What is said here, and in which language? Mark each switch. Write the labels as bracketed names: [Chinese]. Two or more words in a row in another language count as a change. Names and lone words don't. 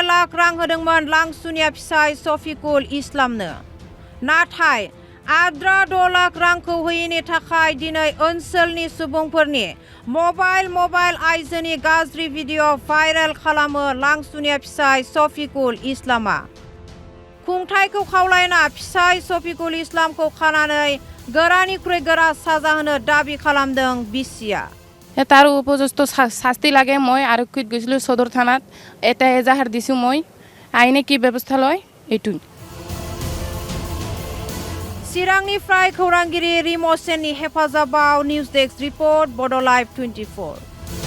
[Bodo] लाख रां होदोंमोन लांसुनिया फिसाय शफिकुल इस्लामनो नाथाय आद्रा 2 लाख रांखौ होयैनि थाखाय दिनै ओनसोलनि सुबुंफोरनि मबाइल आइजोनि गाज्रि भिडिअ भाइरेल खालामो लांसुनिया फिसाय शफिकुल इस्लामआ खुंथायखौ खावलायना फिसाय शफिकुल इस्लामखौ खानानै गोरानिख्रुइ गोरा साजा होनो दाबि खालामदों बिसिया [Assamese] তাৰ উপযুক্ত শাস্তি লাগে মই আৰক্ষীত গৈছিলোঁ সদৰ থানাত এটা এজাহাৰ দিছোঁ মই আইনে কি ব্যৱস্থা লয় এইটো [Bodo] चिरांनिफ्राय खौरांगिरि रिमसेननि हेफाजाबाव [English] news desk report [Bodo] बड लाइभ 24